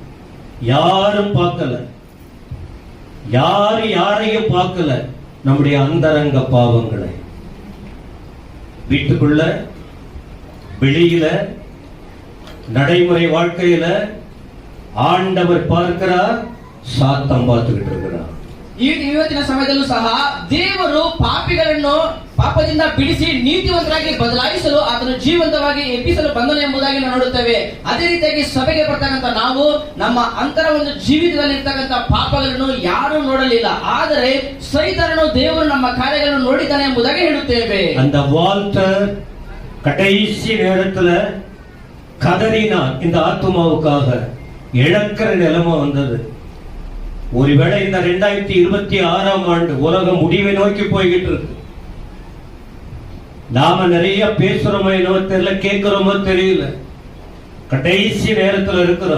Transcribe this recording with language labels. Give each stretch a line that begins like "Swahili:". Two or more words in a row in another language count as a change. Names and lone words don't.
Tamil: யாரும் பார்க்கல, யாரையும் பார்க்கல நம்முடைய அந்தரங்க பாவங்களை. வீட்டுக்குள்ள, வெளியில, நடைமுறை வாழ்க்கையில ஆண்டவர் பார்க்கிறார், சாத்தம் பார்த்துக்கிட்டு இருக்கிறார்.
Kannada: ಇವತ್ತಿನ ಸಮಯದಲ್ಲೂ ಸಹ ದೇವರು ಪಾಪದಿಂದ ಬಿಡಿಸಿ ನೀತಿವಂತರಾಗಿ ಬದಲಾಯಿಸಲು ಆತನು ಜೀವಂತವಾಗಿ ಎಬ್ಬಿಸಲು ಬಂದನು ಎಂಬುದಾಗಿ ನಾವು ನೋಡುತ್ತೇವೆ. ಅದೇ ರೀತಿಯಾಗಿ ಸಭೆಗೆ ಬರ್ತಕ್ಕಂಥ ನಾವು ನಮ್ಮ ಅಂತರ ಒಂದು ಜೀವಿತದಲ್ಲಿ ಇರ್ತಕ್ಕಂಥ ಪಾಪಗಳನ್ನು ಯಾರು ನೋಡಲಿಲ್ಲ, ಆದರೆ ಸೈತಾನನು ದೇವರು ನಮ್ಮ ಕಾರ್ಯಗಳನ್ನು ನೋಡಿದ್ದಾನೆ ಎಂಬುದಾಗಿ ಹೇಳುತ್ತೇವೆ.
Tamil: அந்த வால்டர் கடைசி நேரத்துல கதறினார், இந்த ஆத்துமாவுக்காக இழக்கிற நிலைமை வந்தது. ஒருவேளை இந்த 2026ஆம் ஆண்டு உலகம் முடிவை நோக்கி போய்கிட்டு இருக்கு. நாம நிறைய பேசுறோமோ என்னவோ தெரியல, கேட்கிறோமோ தெரியல, கடைசி நேரத்தில் இருக்கிறோம்.